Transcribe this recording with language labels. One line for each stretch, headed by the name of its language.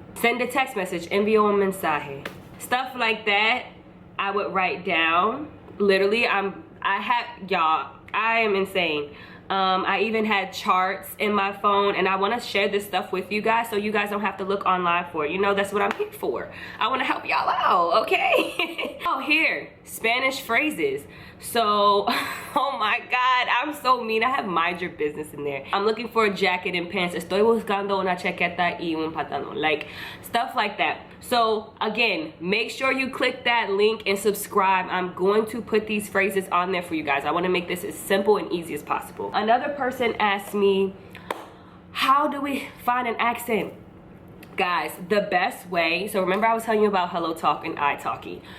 English: Send a text message,
Spanish: envío un mensaje.
English: Stuff like that, I would write down. Literally, I am insane. I even had charts in my phone, and I want to share this stuff with you guys so you guys don't have to look online for it. You know, that's what I'm here for. I want to help y'all out, okay? Oh, here, Spanish phrases. So, oh my God, I'm so mean. I have mind your business in there. I'm looking for a jacket and pants.
Spanish: Estoy buscando una chaqueta y un pantalón.
English: Like, stuff like that. So, again, make sure you click that link and subscribe. I'm going to put these phrases on there for you guys. I want to make this as simple and easy as possible. Another person asked me, how do we find an accent? Guys, the best way, so remember I was telling you about Hello Talk and italki.